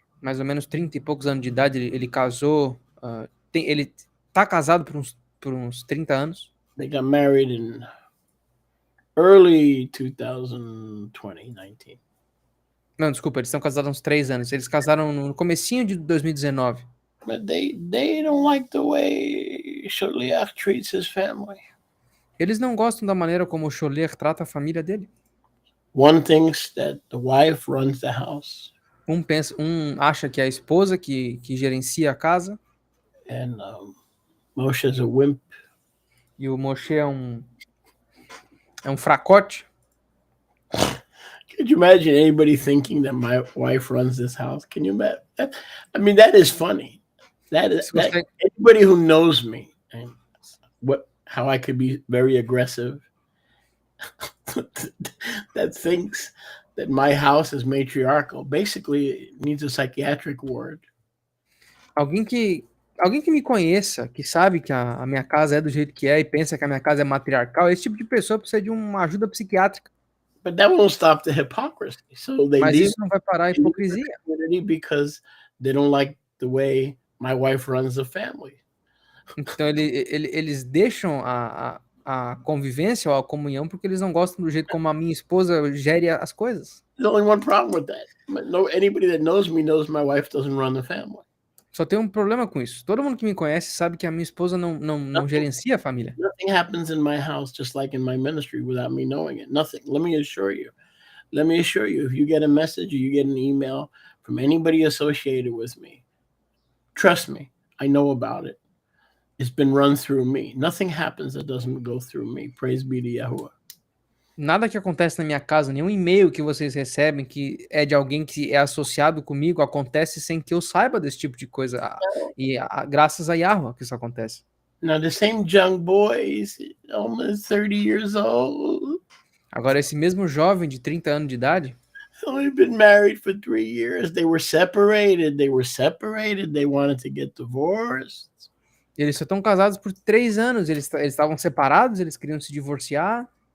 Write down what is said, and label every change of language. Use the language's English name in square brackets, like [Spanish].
[Portuguese] Mais ou menos 30 e poucos anos de idade. Ele casou. Ele tá casado por uns 30 anos. [English] They got married in early 2019. [Portuguese] Não, desculpa, eles estão casados há uns 3 anos. Eles casaram no comecinho de 2019. [English] But they don't like the way Sholiach treats his family. [Portuguese] Eles não gostam da maneira como o Scholler trata a família dele. [English] One thinks that the wife runs the house, [Portuguese] Um acha que é a esposa que gerencia a casa, [English] and Moshe's a wimp. [Portuguese] e o Moshe é um fracote. [English] Could you imagine anybody thinking that my wife runs this house? Can you imagine? I mean, that is funny. That anybody who knows me and how I could be very aggressive, that thinks that my house is matriarchal, basically needs a psychiatric ward. [Portuguese] Alguém que me conheça, que sabe que a minha casa é do jeito que é e pensa que a minha casa é matriarcal, esse tipo de pessoa precisa de uma ajuda psiquiátrica. [English] But that won't stop the hypocrisy. So they [Portuguese] Mas [English] leave [Portuguese] isso não vai parar a hipocrisia. [English] because they don't like the way my wife runs the family. [Portuguese] Então eles deixam a convivência ou a comunhão porque eles não gostam do jeito como a minha esposa gere as coisas. [English] There's only one problem with that. Anybody that knows me knows my wife doesn't run the family. [Portuguese] Só tem um problema com isso. Todo mundo que me conhece sabe que a minha esposa não gerencia a família. [English] Nothing happens in my house just like in my ministry without me knowing it. Nothing. Let me assure you. If you get a message or you get an email from anybody associated with me, trust me, I know about it. It's been run through me. Nothing happens that doesn't go through me. Praise be to Yahuwah. [Portuguese] Nada que acontece na minha casa, nenhum e-mail que vocês recebem que é de alguém que é associado comigo, acontece sem que eu saiba desse tipo de coisa. E graças a Yahuwah que isso acontece. [English] Now the same young boy is almost 30 years old. [Portuguese] Agora esse mesmo jovem de 30 anos de idade, [English] Only been married for 3 years. They were separated. They wanted to get divorced. [Portuguese] Eles só estão casados por 3 anos. Eles estavam separados, eles queriam se divorciar.